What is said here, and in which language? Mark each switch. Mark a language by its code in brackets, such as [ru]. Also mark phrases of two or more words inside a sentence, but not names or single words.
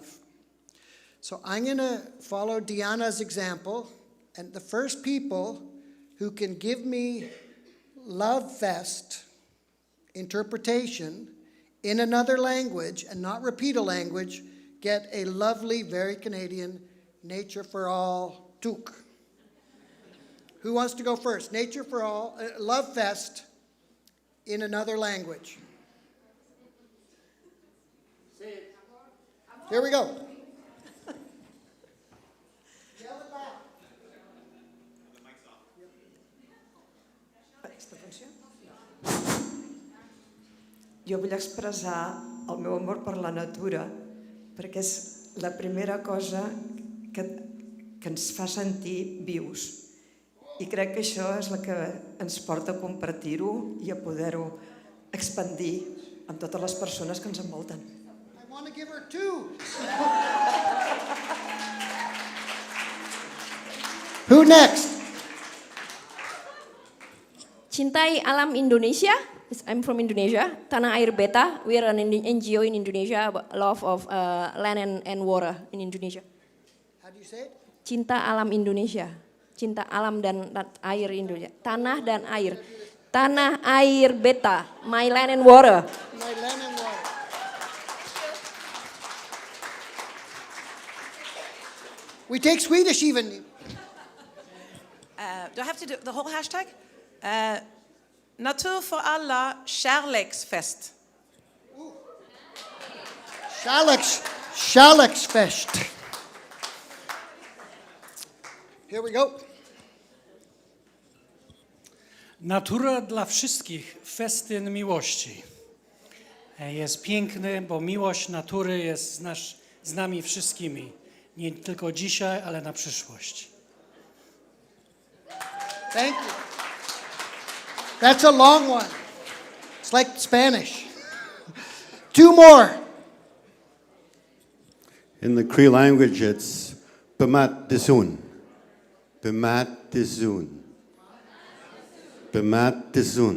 [en] So I'm going to follow Diana's example, and the first people who can give me Love Fest interpretation in another language and not repeat a language get a lovely, very Canadian Nature for All toque. Who wants to go first? Nature for All, Love Fest in another language. Here we go. [ca] Jo vull expressar el meu amor per la natura, perquè és la primera cosa que ens fa sentir vius. I crec que això és la que ens porta a compartir-ho i a poder-ho expandir amb totes les persones que ens envolten. [en] I want to give her two. Who next? [id] Cintai Alam Indonesia. [en] I'm from Indonesia. [id] Tanah Air Beta. [en] We are an NGO in Indonesia, love of land and water in Indonesia. How do you say it? [id] Cinta Alam Indonesia. Cinta alam dan air Indonesia. Tanah dan air. Tanah Air Beta. [en] My land and water. My land and water. We take Swedish even. Do I have to do the whole hashtag? [sv] Natur för alla, kärleksfest. Kärleksfest. [en] Here we go. [pl] Natura dla wszystkich, festyn miłości. Jest piękny, bo miłość natury jest z nami wszystkimi. Nie tylko dzisiaj, ale na przyszłość. [en] Thank you. That's a long one. It's like Spanish. Two more. In the Cree language, it's [cr] Bemat Disun. Bemat Disun. Bemat Disun.